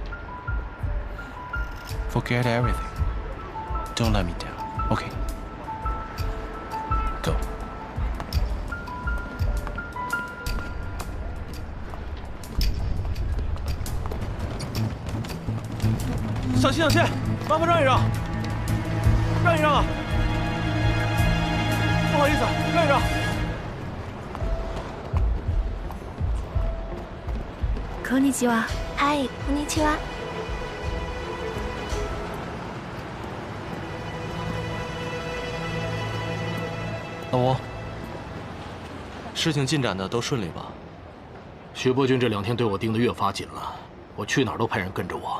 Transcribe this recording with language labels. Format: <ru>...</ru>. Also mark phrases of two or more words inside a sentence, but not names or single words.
<en>Forget everything. Don't let me down, okay? Go.</en> <zh>小心小心，麻烦让一让，让一让啊！不好意思，让一让。</zh> <ja>こんにちは。嗨，こんにちは。</ja> <zh>老吴，事情进展的都顺利吧？徐伯钧这2天对我盯得越发紧了，我去哪儿都派人跟着我。</zh>